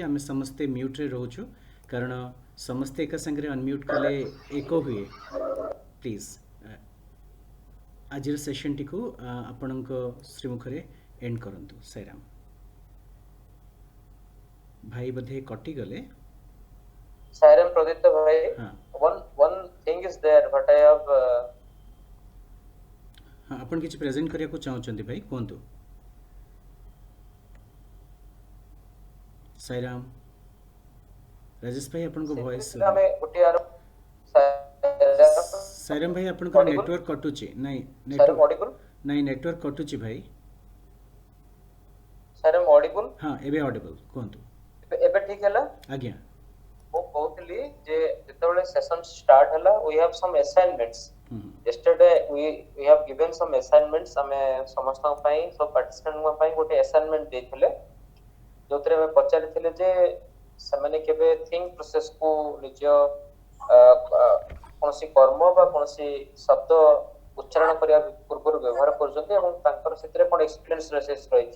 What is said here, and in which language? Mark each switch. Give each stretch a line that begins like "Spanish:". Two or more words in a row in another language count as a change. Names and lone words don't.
Odia: ଆମେ ସମସ୍ତେ ମ୍ୟୁଟ୍ରେ ରହୁଛୁ କାରଣ ସମସ୍ତେ ଏକା ସାଙ୍ଗରେ ଅନମ୍ୟୁଟ୍ କଲେ ଏକ ହୁଏ। ପ୍ଲିଜ୍ ଆଜିର ସେସନ୍ଟିକୁ ଆପଣଙ୍କ ଶ୍ରୀମୁଖରେ ଏଣ୍ଡ କରନ୍ତୁ। ସାଇରାମ ଭାଇ ବୋଧେ କଟିଗଲେ। Sairam Praditya bhai,
Hindi: हाँ
English: one thing is there, but I have
Odia: हाँ ଆପଣ କିଛି ପ୍ରେଜେଣ୍ଟ କରିବାକୁ ଚାହୁଁଛନ୍ତି ଭାଇ, କୁହନ୍ତୁ। ସାଇରାମ ରାଜେଶ ଭାଇ ଆପଣଙ୍କ ଭଏସ୍। ଆମେ ଗୋଟିଏ ସାଇରାମ ଭାଇ ଆପଣଙ୍କର ନେଟୱାର୍କ କଟୁଛି। ନାଇଁ ନେଟୱାର୍କ କଟୁଛି ଭାଇ।
English: Sairam audible?
Odia: ହଁ ଏବେ ଅଡିବଲ୍, କୁହନ୍ତୁ। ଏବେ ଠିକ ହେଲା? ଆଜ୍ଞା ମୁଁ କହୁଥିଲି ଯେ ଯେତେବେଳେ ସେସନ ଷ୍ଟାର୍ଟ ହେଲା,
English: we have some assignments. Yesterday we have given some assignments.
Odia: ଆମେ ସମସ୍ତଙ୍କ ପାଇଁ, ସବୁ ପାର୍ଟିସିପେଣ୍ଟଙ୍କ ପାଇଁ ଗୋଟେ assignment ଦେଇଥିଲେ, ଯୋଉଥିରେ ଆମେ ପଚାରିଥିଲେ ଯେ ସେମାନେ କେବେ ଥିଙ୍କ ପ୍ରୋସେସକୁ ନିଜ କୌଣସି କର୍ମ ବା କୌଣସି ଶବ୍ଦ ଉଚ୍ଚାରଣ କରିବା ପୂର୍ବରୁ ବ୍ୟବହାର କରୁଛନ୍ତି ଏବଂ ତାଙ୍କର ସେଥିରେ କ'ଣ ଏକ୍ସପିରିଏନ୍ସ ରହିଛି।